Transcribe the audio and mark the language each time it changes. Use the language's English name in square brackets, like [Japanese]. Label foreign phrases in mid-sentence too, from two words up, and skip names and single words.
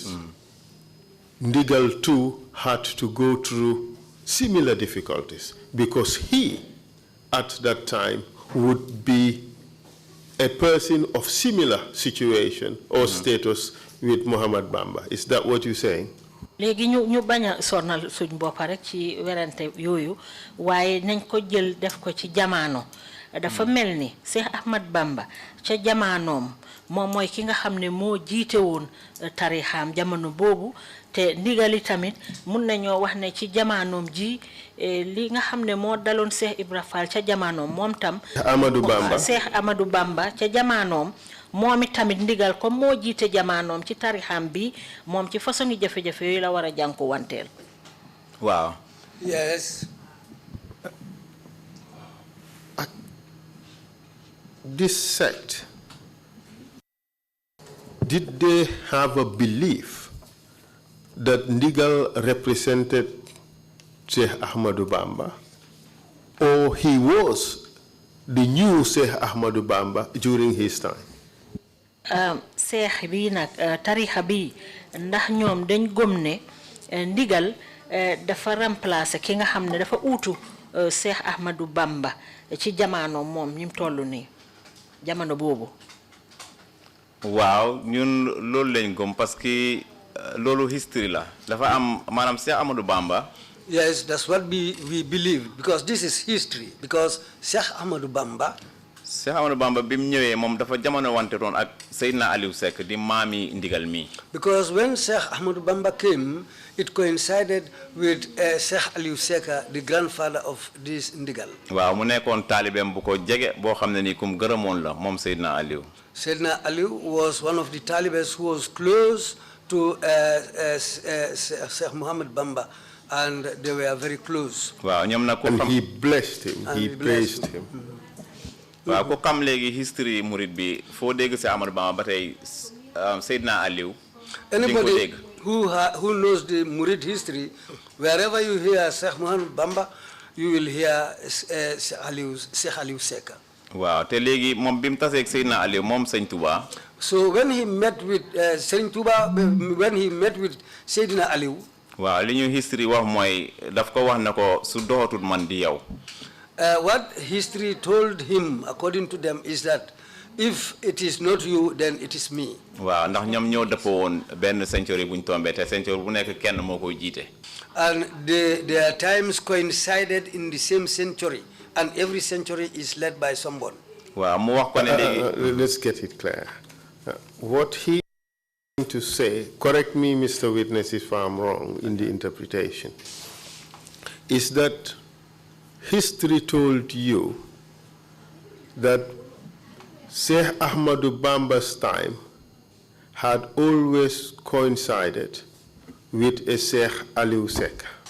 [English] Ndigal too had to go through similar difficulties because he, at that time, would be a person of similar situation or status with Muhammad Bamba. Is that what you're saying? [Wolof] Léegi ñu baña sonal suñ bopp rek ci werante yooyu waaye nañ ko jël def ko ci jamaano dafa melni Cheikh Ahmad Bamba ca jamaanoom moom mooy ki nga xam ne moo jiite woon tarixaam jamono boobu te ndigali tamit mun nañoo wax ne ci jamaanoom ji li nga xam ne moo daloon Cheikh Ibra Fall ca jamaanoom moom tam Cheikh Amadou Bamba ca jamaanoom moom tamit ndigal comme moo jiite jamaanoom ci tarixaam bi moom ci façon jafe-jafe yooyu la war a jànku wanteel. Waaw. [English] Yes. This sect, did they have a belief that Ndigal represented Sheikh Ahmadou Bamba, or he was the new Sheikh Ahmadou Bamba during his time? [Wolof] Cheikh bi nag tarixa bi ndax ñoom dañ gëm ne Ndigal dafa remplacer ki nga xam ne dafa uutu Cheikh Ahmadou Bamba ci jamono moom ñim tollu nii jamono boobu. Waaw ñun loolu lañ gëm parce que loolu history la dafa am maanaam Cheikh Ahmadou Bamba. [English] Yes, that's what we believe because this is history because Cheikh Ahmadou Bamba. [Wolof] Cheikh Ahmadou Bamba bi mu ñëwee moom dafa jamono wante toon ak Seydina Aliou Seck di maami Ndigal mi. [English] Because when Cheikh Ahmadou Bamba came, it coincided with Cheikh Aliou Seck, the grandfather of this Ndigal. [Wolof] Waaw mu nekkoon taalibeem bu ko jege boo xam ne ni kum gërëmoon la moom Seydina Aliou. [English] Seydina Aliou was one of the talibes who was close to Sheikh Muhammad Bamba, and they were very close. [Wolof] Waaw ñoom nag ko [English] And [Wolof] xam [English] he blessed him, he praised him. [Wolof] Waaw ko xam léegi history murid bi foo dégg Cheikh Ahmadou Bamba ba tey Seydina Aliou. [English] Anybody who knows the Murid history, wherever you hear Sheikh Muhammad Bamba, you will hear Sheikh Aliou Seck. [Wolof] Waaw te léegi moom bi mu tasee ak Seydina Aliou moom Sëñ Touba. [English] So when he met with Sëñ Touba, when he met with Seydina Aliou. [Wolof] Waaw li ñu history wax mooy daf ko wax na ko su doxatul man di yow. [English] What history told him, according to them, is that if it is not you, then it is me. [Wolof] Waaw ndax ñoom ñoo dëppoo woon benn century buñ tombé te century bu nekk kenn moo koy jiite. [English] And their times coincided in the same century, and every century is led by someone. [Wolof] Waaw mu wax ko ne léegi. [English] Let's get it clear. What he is to say, correct me, Mr. Witness, if I'm wrong in the interpretation, is that history told you that Sheikh Ahmadou Bamba's time had always coincided with a Sheikh Aliou Seck.